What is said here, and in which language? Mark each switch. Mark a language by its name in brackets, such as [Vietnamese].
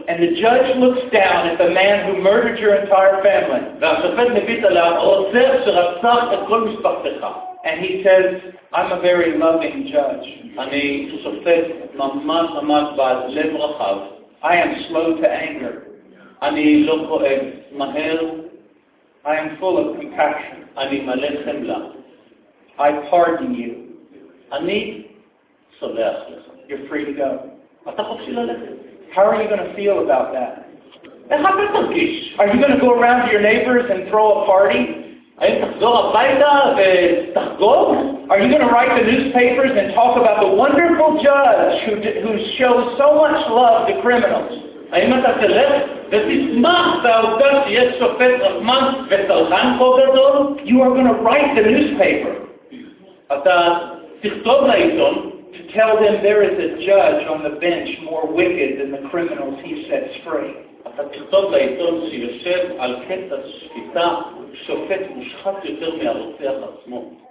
[English] And the judge looks down at the man who murdered your entire family. [Hebrew] והשופט מביט על הרוצח שרצח את כל משפחתך. [English] And he says, I'm a very loving judge. [Hebrew] אני שופט ממש ממש בעל לב רחב. [English] I am slow to anger. [Hebrew] אני לא כואב מהר. [English] I am full of compassion. [Hebrew] אני מלא חמלה. [English] I pardon you. [Hebrew] אני סולח לך. [English] You're free to go. [Hebrew] אתה חופשי ללכת. [English] How are you going to feel about that? [Hebrew] איך אתה תרגיש? [English] Are you going to go around to your neighbors and throw a party? [Hebrew] האם תחזור הביתה ותחגוג? [English] Are you going to write the newspapers and talk about the wonderful judge who shows so much love to criminals? [Hebrew] האם אתה תלך? ותשמח בעובדה שיש שופט רחמן וסלחן פה גדול? [English] You are going to write the newspaper. [Hebrew] אתה תכתוב לעיתון. [English] To tell them there is a judge on the bench more wicked than the criminals he sets free. [Hebrew] אתה תכתוב לעיתון שיושב על כס השפיטה שופט מושחת יותר מהרוצח עצמו.